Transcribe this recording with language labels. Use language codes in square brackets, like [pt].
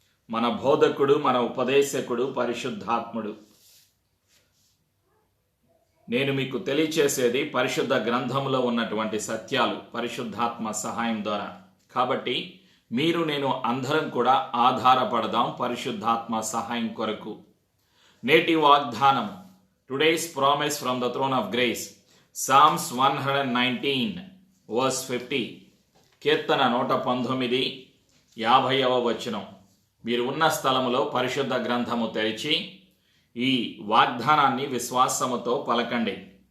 [te] మన బోధకుడు, మన ఉపదేశకుడు పరిశుద్ధాత్ముడు. నేను మీకు తెలియచేసేది పరిశుద్ధ గ్రంథంలో ఉన్నటువంటి సత్యాలు పరిశుద్ధాత్మ సహాయం ద్వారా. కాబట్టి మీరు, నేను అందరం కూడా ఆధారపడదాం పరిశుద్ధాత్మ సహాయం కొరకు. నేటి వాగ్దానం, [en] today's promise from the throne of grace, Psalms 119 verse 50. [te] కీర్తన 119 50వ వచనం. మీరు ఉన్న స్థలములో పరిశుద్ధ గ్రంథము తెరిచి ఈ వాగ్దానాన్ని విశ్వాసముతో పలకండి.